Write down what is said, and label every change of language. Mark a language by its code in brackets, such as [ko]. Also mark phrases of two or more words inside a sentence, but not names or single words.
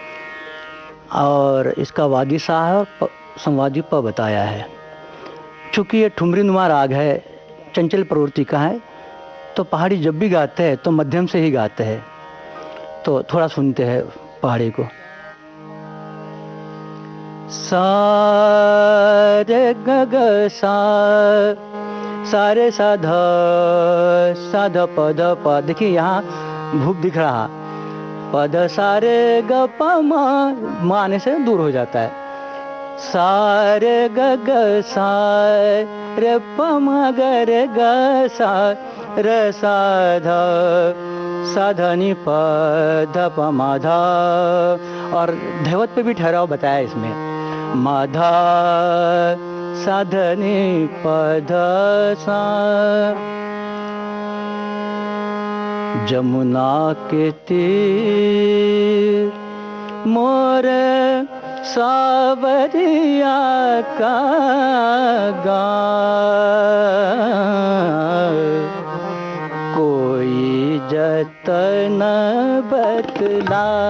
[hi] और इसका वादी सा है और संवादी प बताया है। चूँकि ये ठुमरी नुमा राग है, चंचल प्रवृत्ति का है, तो पहाड़ी जब भी गाते हैं तो मध्यम से ही गाते हैं। तो थोड़ा सुनते हैं पहाड़ी को। सा रे ग ग सा, सा रे सा ध, सा ध प ध प। देखिए यहाँ भूप दिख रहा, पद सा रे ग प म आने से दूर हो जाता है। सा रे ग ग सा रे प म ग रे ग सा रे सा ध, सा ध नि प ध प म ध। और धैवत पे भी ठहराव बताया इसमें, म ध सा ध नि प ध सा। जमुना के तीर मोर सावरिया का गाना, जतन बतला